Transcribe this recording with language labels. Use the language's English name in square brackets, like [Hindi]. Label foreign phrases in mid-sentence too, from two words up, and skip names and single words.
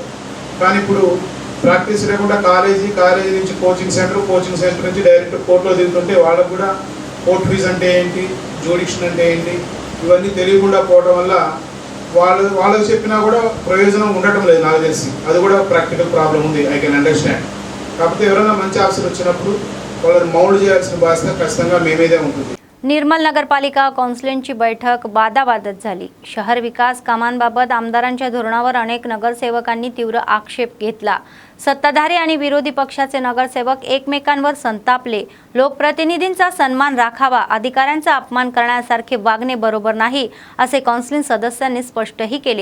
[Telugu] కానీ ఇప్పుడు ప్రాక్టీస్ లేకుండా కాలేజీ నుంచి [English] coaching centre [Telugu] నుంచి డైరెక్ట్ కోర్టులో దిగుతుంటే వాళ్ళకు కూడా [English] court fee [Telugu] అంటే ఏంటి, జ్యూడిక్షన్ అంటే ఏంటి, ఇవన్నీ తెలియకుండా పోవడం వల్ల వాళ్ళకి చెప్పినా కూడా ప్రయోజనం ఉండటం లేదు నాకు తెలిసి. అది కూడా [English] practical problem [Telugu] ఉంది, [English] I can understand. [Telugu] కాకపోతే ఎవరైనా మంచి ఆఫీసర్ వచ్చినప్పుడు వాళ్ళని మౌల్డ్ చేయాల్సిన బాధ్యత ఖచ్చితంగా మేమేదే ఉంటుంది. [Marathi] निर्मल नगरपालिका कौन्सिलची बैठक वादावादत झाली। शहर विकास कामांबाबत आमदारांच्या धोरणावर अनेक नगरसेवकांनी तीव्र आक्षेप घेतला। सत्ताधारी आणि विरोधी पक्षाचे नगरसेवक एकमेकांवर संतापले। लोकप्रतिनिधींचा सन्मान राखावा, अधिकाऱ्यांचा अपमान करण्यासारखे वागणे बरोबर नाही असे कौन्सिल सदस्यांनी स्पष्टही केले।